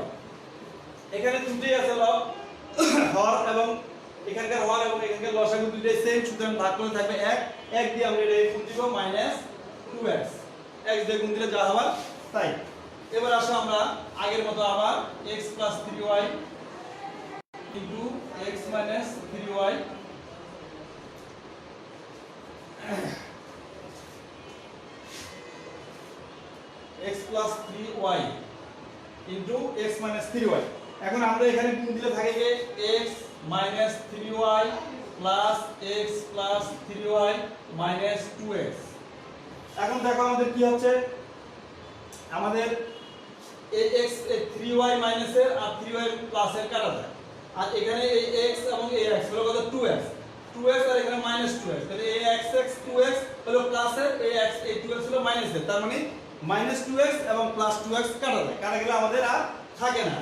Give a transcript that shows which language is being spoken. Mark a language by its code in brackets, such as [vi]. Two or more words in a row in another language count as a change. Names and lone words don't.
[bn] এখানে দুটোই আছে লব, হর এবং এখানকার হর এবং এখানকার লসাগু দুটোই সেম, সুতরাং ভাগ করে থাকবে 1 দিয়ে আমরা এটাকে গুণ দিব মাইনাস 2x, x দিয়ে গুণ দিলে যা হবার তাই। এবার আসো আমরা আগের মতো আবার [en] x plus 3y into x minus 3y x plus 3y into x minus 3y। [bn] এখন আমরা এখানে গুণ দিলে থাকে যে [en] x minus 3y plus x plus 3y minus 2x। [bn] এখন দেখো আমাদের কি হচ্ছে, আমাদের এই x 3y মাইনাস এর আর 3y প্লাস এর কাটা যায়, আর এখানে এই x এবং এই x হলো কত 2x আর এখানে মাইনাস 2x, তাহলে এই x 2x হলো প্লাস এর, এই x এই 2x হলো মাইনাস এর, তার মানে মাইনাস 2x এবং প্লাস 2x কাটা যায়, কাটা গেলে আমাদের আর থাকে না।